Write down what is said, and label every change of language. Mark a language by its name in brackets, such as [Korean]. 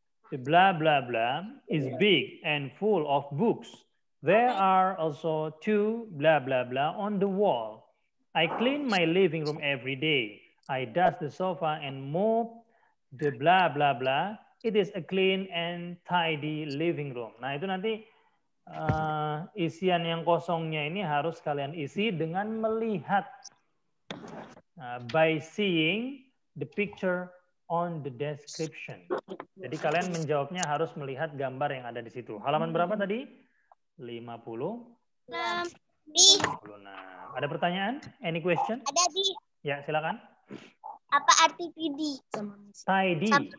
[English] The blah blah blah is big and full of books. There are also 2 blah blah blah on the wall. I clean my living room every day. I dust the sofa and mop the blah blah blah. It is a clean and tidy living room. [Indonesian] Nah, itu nanti isian yang kosongnya ini harus kalian isi dengan melihat. [English] By seeing the picture on the description. [Indonesian] Jadi kalian menjawabnya harus melihat gambar yang ada di situ. Halaman berapa tadi? 50. 56. Ada pertanyaan? [English] Any question? [Indonesian] Ada Bi. Ya, silakan. Apa arti tidy? [English] Tidy.